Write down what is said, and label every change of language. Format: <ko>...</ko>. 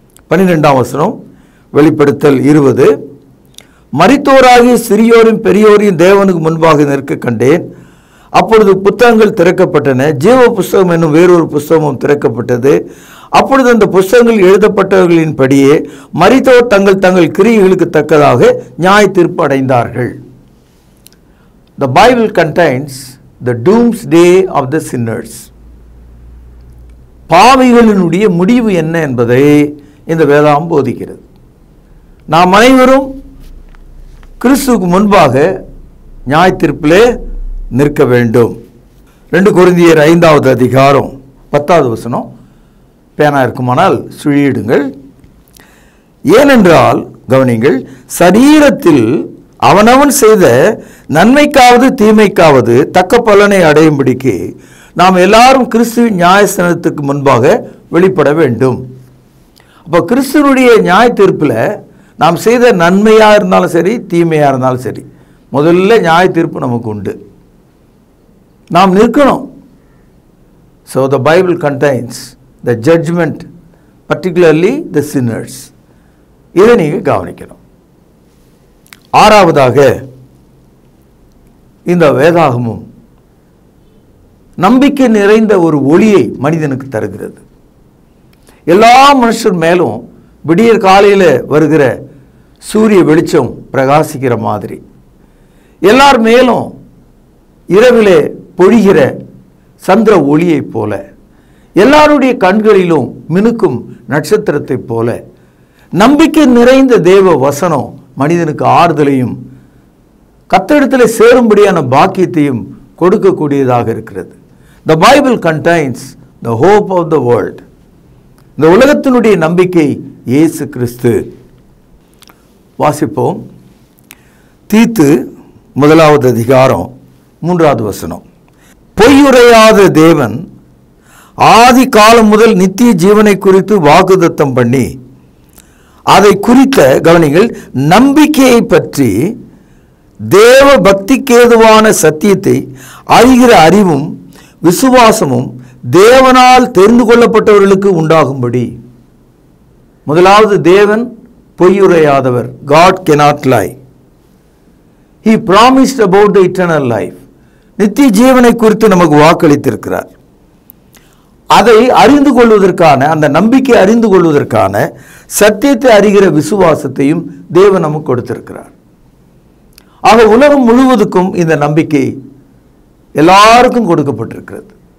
<ta>12 வெளிப்படுத்தல் 20. மரித்தோராகிய சிறியோரும் பெரியோரையும் தேவனுக்கு முன்பாக நிற்க கண்டேன். அப்பொழுது புத்தகங்கள் திறக்கப்பட்டன. ஜீவ புஸ்தகம் என்னும் வேறொரு புஸ்தகமும் திறக்கப்பட்டது. அப்பொழுது அந்த புஸ்தகங்கள் எழுதப்பட்டவர்களின் படியே மரித்தோர் தங்கள் தங்கள் கிரியைகளுக்கு தக்கதாக நியாய தீர்ப்பு அடைந்தார்கள்.</ta> <en>The Bible contains the doomsday of the sinners.</en> <ta>பாவிகளினுடைய முடிவு என்ன என்பதை இந்த வேதாகம் போதிக்கிறது. நாம் அனைவரும் கிறிஸ்துவுக்கு முன்பாக நியாய தீர்ப்பிலே நிற்க வேண்டும். 2 கொரிந்தியர் 5:10 பேனா இருக்குமானால் சுழியிடுங்கள். ஏனென்றால் கவனிங்கள், சரீரத்தில் அவனவன் செய்த நன்மைக்காவது தீமைக்காவது தக்க பலனை அடையும்படிக்கு நாம் எல்லாரும் கிறிஸ்துவின் நியாயஸ்தானத்துக்கு முன்பாக வெளிப்பட வேண்டும். அப்போ கிறிஸ்துவனுடைய நியாய தீர்ப்பில் நாம் செய்த நன்மையாக இருந்தாலும் சரி தீமையாக இருந்தாலும் சரி முதல்ல நியாய தீர்ப்பு நமக்கு உண்டு, நாம் நிற்கணும்.</ta> <en>So the Bible contains the judgment, particularly the sinners.</en> <ta>இதை நீங்கள் கவனிக்கணும். 6வதாக இந்த வேதாகமும் நம்பிக்கை நிறைந்த ஒரு ஒளியை மனிதனுக்கு தருகிறது. எல்லா மனுஷர் மேலும் விடியற் காலையில் வருகிற சூரிய வெளிச்சம் பிரகாசிக்கிற மாதிரி எல்லார் மேலும் இரவிலே பொழிகிற சந்திர ஒளியைப் போல எல்லாருடைய கண்களிலும் மினுக்கும் நட்சத்திரத்தைப் போல நம்பிக்கை நிறைந்த தேவ வசனம் மனிதனுக்கு ஆறுதலையும் கர்த்தரிடத்தில் சேரும்படியான பாக்கியத்தையும் கொடுக்கக்கூடியதாக இருக்கிறது.</ta> <en>The Bible contains the hope of the world.</en> <ta>இந்த உலகத்தினுடைய நம்பிக்கை இயேசு கிறிஸ்து. வாசிப்போம். தீத்து 1:3 பொய்யுரையாத தேவன் ஆதி காலம் முதல் நித்திய ஜீவனை குறித்து வாக்குத்தத்தம் பண்ணி அதை குறித்த கவனிகள் நம்பிக்கையை பற்றி தேவ பக்திக்கேதுவான சத்தியத்தை அறிகிற அறிவும் விசுவாசமும் தேவனால் தெரிந்து கொள்ளப்பட்டவர்களுக்கு உண்டாகும்படி. முதலாவது, தேவன் பொய்யுரையாதவர்.</ta> <en>God cannot lie. He promised about the eternal life.</en> <ta>நித்திய ஜீவனை குறித்து நமக்கு வாக்களித்திருக்கிறார். அதை அறிந்து கொள்வதற்கான, அந்த நம்பிக்கை அறிந்து கொள்வதற்கான சத்தியத்தை அறிகிற விசுவாசத்தையும் தேவன் நமக்கு கொடுத்திருக்கிறார். ஆக உலகம் முழுவதுக்கும் இந்த நம்பிக்கை எல்லாருக்கும் கொடுக்கப்பட்டிருக்கிறது.</ta>